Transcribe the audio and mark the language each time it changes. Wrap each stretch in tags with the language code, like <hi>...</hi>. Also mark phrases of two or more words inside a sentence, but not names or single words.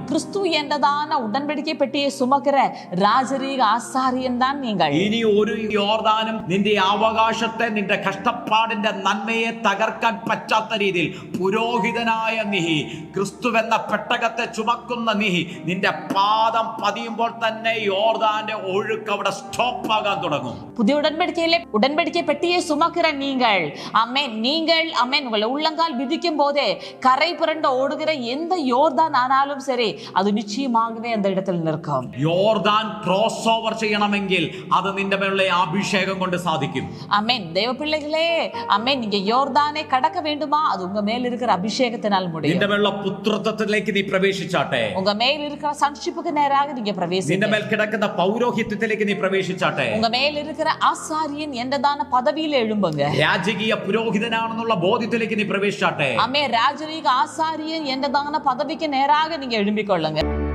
<ta>கிறிஸ்து என்றதான உடன்படிக்கை பெட்டியை சுமக்கிற ராஜரீக ஆசாரியன் தான் நீங்கள்.</ta> <ml>ഇനി ഒരു യോർദാനും നിന്റെ അവകാശത്തെ, നിന്റെ കഷ്ടപ്പാടിന്റെ നന്മയെ തകർക്കാൻ പറ്റാത്ത രീതിയിൽ പുരോഹിതനായ നീ, ക്രിസ്തുവെന്ന പെട്ടകത്തെ ചുമക്കുന്ന നീ, നിന്റെ പാദം പതിയുമ്പോൾ തന്നെ യോർദാന്റെ ഒഴുക്ക് അവിടെ സ്റ്റോപ്പ് ആകാൻ തുടങ്ങും.</ml> <ta>புதிய உடன்படிக்கையிலே உடன்படிக்கை பெட்டியை சுமக்கிற நீங்கள், ஆமென், நீங்கள் ஆமென், உங்களை உள்ளங்கால் விதிக்கும் போதே கரை புரண்டு ஓடுகிற எந்த யோர்தான் ஆனாலும் சரி, அது நிச்சயமாகவே அந்த இடத்தில் நிற்கும்.</ta> <ml>യോർദാൻ</ml> <en>cross over</en> <ml>ചെയ്യണമെങ്കിൽ അത് നിന്റെ മേലുള്ള അഭിഷേകം കൊണ്ട് സാധിക്കും.</ml> <ta>ஆமென். தேவ பிள்ளைகளே, ஆமென், நீங்க யோர்தானை கடக்க வேண்டுமா? அது உங்க மேல் இருக்கிற அபிஷேகத்தினால் முடியும்.</ta> <ml>നിന്റെ മേലുള്ള പുത്രത്വത്തിലേക്ക് നീ പ്രവേശിച്ചാട്ടെ.</ml> <ta>உங்க மேல் இருக்கிற சன்ஷிப்புக்கு நேராக நீங்க பிரவேசிங்க.</ta> <ml>നിന്റെ മേൽ കിടക്കുന്ന പൗരോഹിത്യത്തിലേക്ക് നീ പ്രവേശിച്ചാട്ടെ.</ml> <ta>உங்க மேல் இருக்கிற ஆசாரியன் என்றதான பதவியில எழும்புங்க.</ta> <ml>രാജകീയ പുരോഹിതനാണെന്നുള്ള ബോധ്യത്തിലേക്ക് നീ പ്രവേശിച്ചാട്ടെ.</ml> <ta>ஆமென். ராஜரீக ஆசாரியன் என்றதான பதவிக்கு நேராக நீங்க எழும்பிக் கொள்ளுங்க.</ta>